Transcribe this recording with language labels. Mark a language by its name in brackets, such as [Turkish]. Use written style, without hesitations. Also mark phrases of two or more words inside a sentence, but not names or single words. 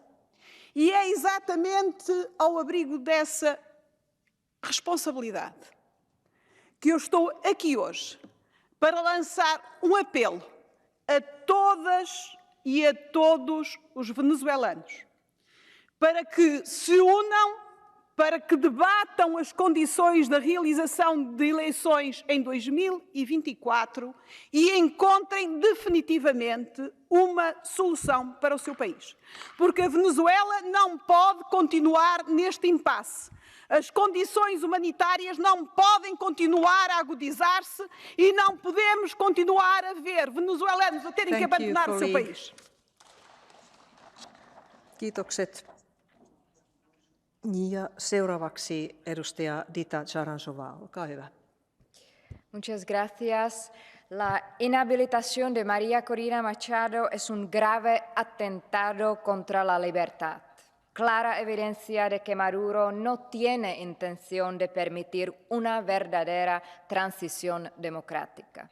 [Portuguese] E é exatamente ao abrigo dessa responsabilidade que eu estou aqui hoje para lançar um apelo a todas e a todos os venezuelanos para que se unam, para que debatam as condições da realização de eleições em 2024 e encontrem definitivamente uma solução para o seu país. Porque a Venezuela não pode continuar neste impasse. As condições humanitárias não podem continuar a agudizar-se e não podemos continuar a ver venezuelanos a terem que abandonar o seu país. [Finnish] Kiitokset. Ja seuraavaksi edustaja Dita Charanzová, olkaa hyvä. [Spanish] Muchas gracias. La inhabilitación de María Corina Machado es un grave atentado contra la libertad. Clara evidencia de que Maduro no tiene intención de permitir una verdadera transición democrática.